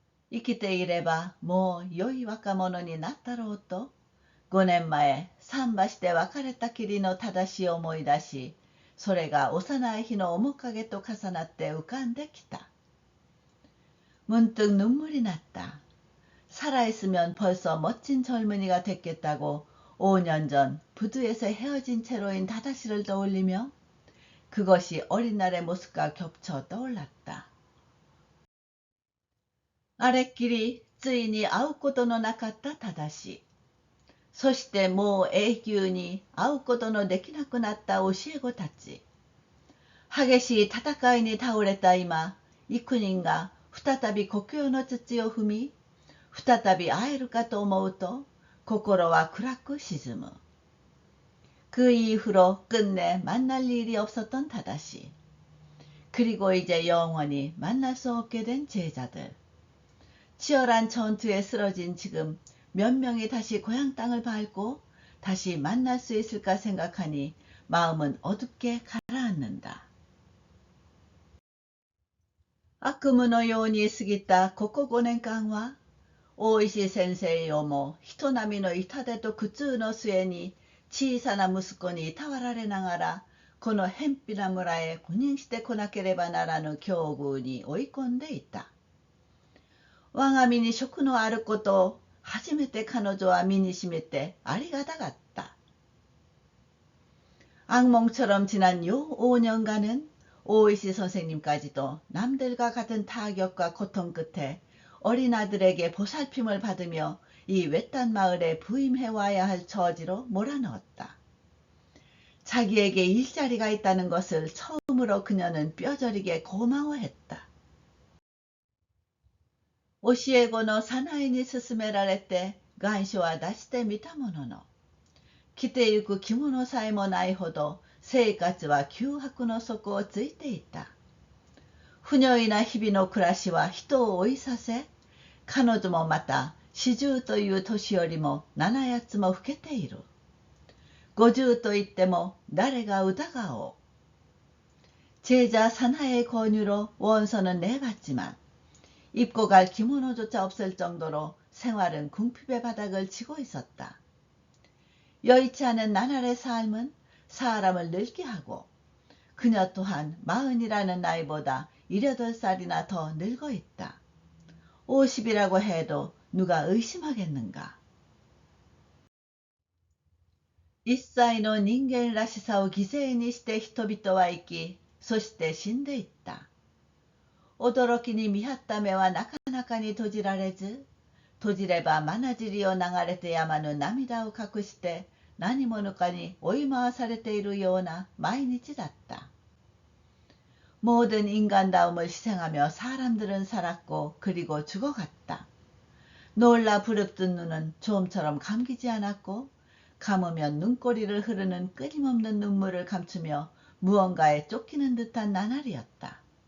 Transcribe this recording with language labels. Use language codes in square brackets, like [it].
[ja] 生きていればもう良い若者になったろうと、5年前、桟橋で別れたきりの正しを思い出し、それが幼い日の面影と重なって浮かんできた。 [ko] 문득 눈물이 났다. 살아있으면 벌써 멋진 젊은이가 됐겠다고 5년 전 부두에서 헤어진 채로인 다다시를 떠올리며 그것이 어린 날의 모습과 겹쳐 떠올랐다. 아랫길이 [ja] ついに会うことのなかった正。そしてもう永久に会うことのできなくなった教え子たち。激しい戦いに倒れた今、幾人が再び故郷の土を踏み、再び会えるかと思うと、心は暗く沈む。 [ko] 그 이후로 끝내 만날 일이 없었던 다다시. 그리고 이제 영원히 만날 수 없게 된 제자들. 치열한 전투에 쓰러진 지금 몇 명이 다시 고향 땅을 밟고 다시 만날 수 있을까 생각하니 마음은 어둡게 가라앉는다. [ja] 悪夢のように過ぎたここ5年間は、大石先生よも人並みの痛手と苦痛の末に小さな息子にいたわられながら、この偏僻な村へ赴任してこなければならぬ境遇に追い込んでいた。我が身に職のあることを初めて彼女は身にしめてありがたかった。 [ko] 악몽처럼 지난 요 5년간은 오이시 선생님까지도 남들과 같은 타격과 고통 끝에 어린 아들에게 보살핌을 받으며 이 외딴 마을에 부임해와야 할 처지로 몰아넣었다. 자기에게 일자리가 있다는 것을 처음으로 그녀는 뼈저리게 고마워했다. [ja] 教え子の早苗に勧められて願書は出してみたものの、着てゆく着物さえもないほど生活は窮迫の底をついていた。不如意な日々の暮らしは人を老いさせ、彼女もまた40という年よりも7、8つも老けている。 50と言っても誰が疑おう。 [ko] 제자 사나의 권유로 원서는 내봤지만 입고 갈 기모노조차 없을 정도로 생활은 궁핍의 바닥을 치고 있었다. 여의치 않은 나날의 삶은 사람을 늙게 하고 그녀 또한 40이라는 나이보다 18살이나 더 늙어 있다. 50이라고 해도 누가 의심하겠는가. [ja] 一切の人間らしさを犠牲にして人々は生き、そして死んでいった。驚きに見張った目はなかなかに閉じられず、閉じれば眼尻を流れてやまぬ涙を隠して何者かに追い回されているような毎日だった。 [ko] 모든 인간다움을 희생하며 사람들은 살았고 그리고 죽어갔다. 놀라 부릅뜬 눈은 좀처럼 감기지 않았고 감으면 눈꼬리를 흐르는 끊임없는 눈물을 감추며 무언가에 쫓기는 듯한 나날이었다.